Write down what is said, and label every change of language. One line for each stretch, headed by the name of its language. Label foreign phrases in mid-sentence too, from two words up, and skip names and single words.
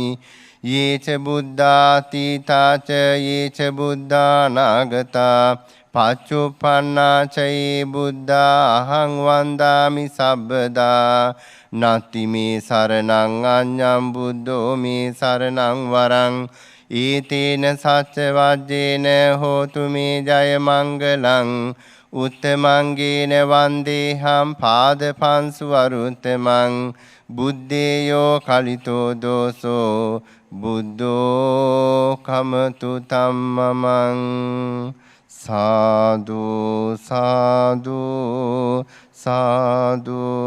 Pali: යේච බුද්ධාතීතාච යේච බුද්ධානාගතා පච්චුප්පන්නා චයේ බුද්ධා අහං වන්දාමි සබ්බදා. නත්ති මේ සරණං අඤ්ඤං බුද්ධෝ මේ සරණං වරං. ඒතේන සච්ච වජ්ජේන හෝතු මේ ජය මංගලං. උත්තමංගේන වන්දේහම් පාදපන්සු අරුත්තමං. බුද්දේයෝ කලිතෝ දෝසෝ බුද්ධෝ කමතු තම්මමං. සාදු සාදු සාදු.